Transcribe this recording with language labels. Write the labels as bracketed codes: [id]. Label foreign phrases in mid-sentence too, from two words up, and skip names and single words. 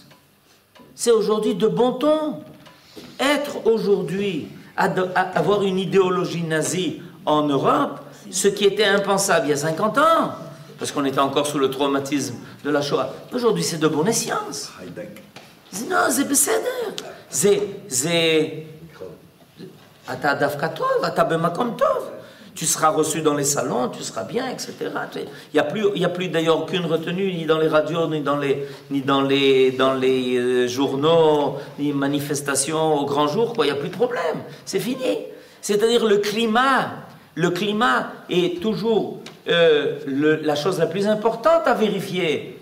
[fr] C'est aujourd'hui de bon ton. Être aujourd'hui, avoir une idéologie nazie en Europe, ce qui était impensable il y a 50 ans, parce qu'on était encore sous le traumatisme de la Shoah. Aujourd'hui, c'est de bonne escience. Non, c'est בסדר. [he] אתה דווקא טוב, אתה במקום טוב. [fr] Tu seras reçu dans les salons, tu seras bien, etc. Il n'y a plus d'ailleurs aucune retenue, ni dans les radios, ni dans les journaux, ni manifestations au grand jour, quoi. Il n'y a plus de problème. C'est fini. C'est-à-dire le climat est toujours la chose la plus importante à vérifier.